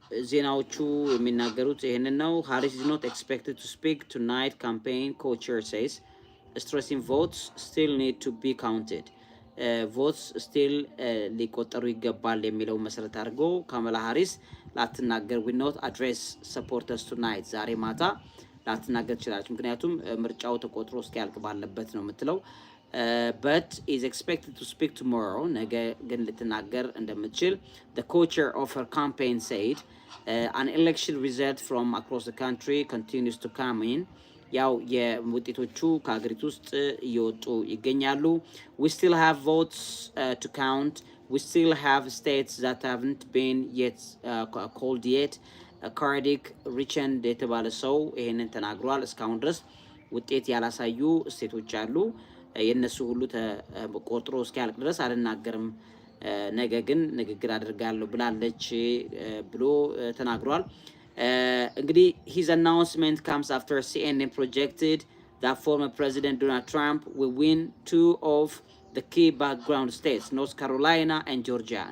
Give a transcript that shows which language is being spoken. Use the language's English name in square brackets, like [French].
[Amharic] ዜናዎቹ የሚናገሩት ይሄንን ነው። [English] ሃሪስ is not expected to speak tonight, campaign co-chair says, stressing votes still need to be counted. votes still [Amharic] ሊቆጠሩ ይገባል የሚለው መሰረት አድርጎ ካምላ ሃሪስ ላትናገር [English] will not address supporters tonight [Amharic] ዛሬ ማታ ላትናገር ትችላለች። ምክንያቱም ምርጫው ተቆጥሮ እስኪያልቅ ባለበት ነው የምትለው። [English] but is expected to speak tomorrow [Amharic] ነገ ግን ልትናገር እንደምትችል [English] the co-chair of her campaign said. An election result from across the country continues to come in. [Amharic] ያው የውጤቶቹ ከሀገሪቱ ውስጥ እየወጡ ይገኛሉ። [English] we still have votes to count. we still have states that haven't been yet called yet. [Amharic] ካርዲክ ሪቸንድ የተባለ ሰው ይሄንን ተናግሯል። እስካሁን ድረስ ውጤት ያላሳዩ ስቴቶች አሉ። የነሱ ሁሉ ተቆጥሮ እስኪያልቅ ድረስ አልናገርም፣ ነገ ግን ንግግር አድርጋለሁ ብላለች ብሎ ተናግሯል። እንግዲህ [English] his announcement comes after CNN projected that former President Donald Trump will win 2 of the key background states, North Carolina and Georgia.